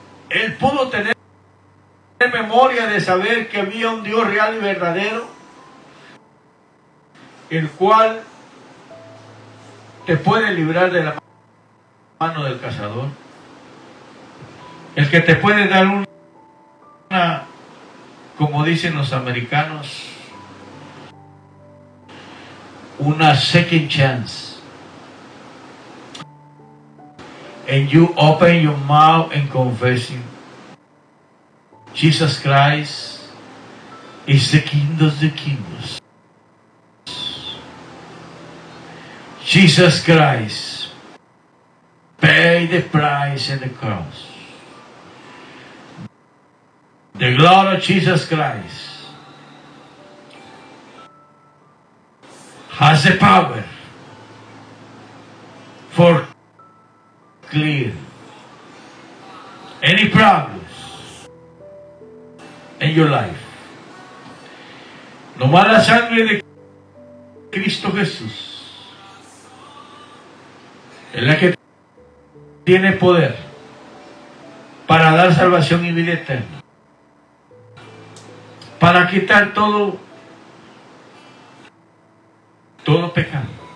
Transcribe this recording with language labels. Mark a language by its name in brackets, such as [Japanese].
[Spanish] él pudo tener memoria de saber que había un Dios real y verdadero, el cual te puede librar de la mano del cazador, el que te puede dar una, como dicen los americanos, una [English] second chance. And you open your mouth and confessing Jesus Christ is the King of the Kings. Jesus Christ paid the price in the cross. The glory of Jesus Christ has the power for clear any problems in your life. [Spanish] Nomás la sangre de Cristo Jesús es la que tiene poder para dar salvación y vida eterna, para quitar todo pecado.